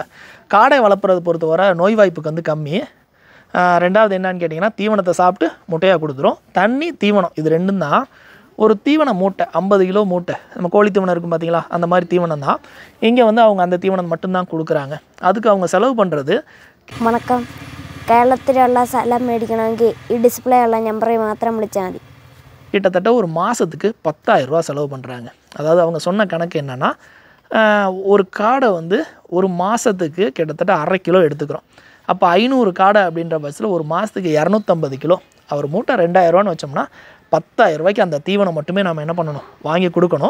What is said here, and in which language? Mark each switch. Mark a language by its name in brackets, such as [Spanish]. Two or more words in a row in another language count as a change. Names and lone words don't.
[Tamil] காடை வளர்ப்புறதை பொறுத்தவரை நோய் வாய்ப்புக்கு கம்மி. ரெண்டாவது என்னன்னு கேட்டிங்கன்னா, தீவனத்தை சாப்பிட்டு முட்டையாக கொடுத்துரும். தண்ணி தீவனம் இது ரெண்டும் தான். ஒரு தீவன மூட்டை 50 கிலோ மூட்டை, நம்ம கோழி தீவனம் இருக்கும் பார்த்தீங்களா, அந்த மாதிரி தீவனம் தான். இங்கே அவங்க அந்த தீவனம் மட்டும்தான் கொடுக்குறாங்க. அதுக்கு அவங்க செலவு பண்ணுறது. வணக்கம், [Malayalam] കേരളത്തിലുള്ള സ്ഥലം മേടിക്കണമെങ്കിൽ ഈ ഡിസ്പ്ലേ ഉള്ള നമ്പറിൽ മാത്രം വിളിച്ചാൽ മതി. [Tamil] கிட்டத்தட்ட ஒரு மாதத்துக்கு 10,000 ரூபா செலவு பண்ணுறாங்க. அதாவது அவங்க சொன்ன கணக்கு என்னென்னா, ஒரு காடை வந்து ஒரு மாதத்துக்கு கிட்டத்தட்ட 1/2 கிலோ எடுத்துக்கிறோம். அப்போ 500 காடை அப்படின்ற பட்சத்தில் ஒரு மாதத்துக்கு 250 கிலோ. அவர் மூட்டை 2000 வச்சோம்னா 10,000 அந்த தீவனம் மட்டுமே நம்ம என்ன பண்ணணும், வாங்கி கொடுக்கணும்.